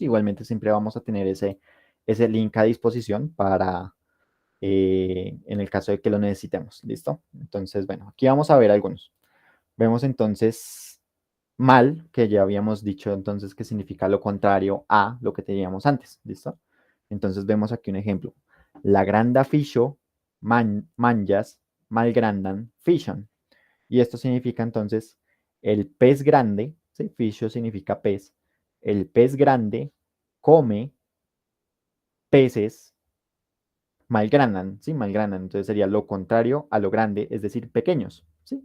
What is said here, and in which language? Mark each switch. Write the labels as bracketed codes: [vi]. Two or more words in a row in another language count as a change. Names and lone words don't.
[es] Igualmente siempre vamos a tener ese link a disposición para en el caso de que lo necesitemos. ¿Listo? Entonces, bueno, aquí vamos a ver algunos. Vemos entonces mal, que ya habíamos dicho entonces que significa lo contrario a lo que teníamos antes, ¿listo? Entonces vemos aquí un ejemplo. [eo] La granda fisho, manjas, malgrandan, fishon. [es] Y esto significa entonces el pez grande, ¿sí? Fisho significa pez. El pez grande come peces malgrandan, ¿sí? Malgrandan. Entonces sería lo contrario a lo grande, es decir, pequeños, ¿sí?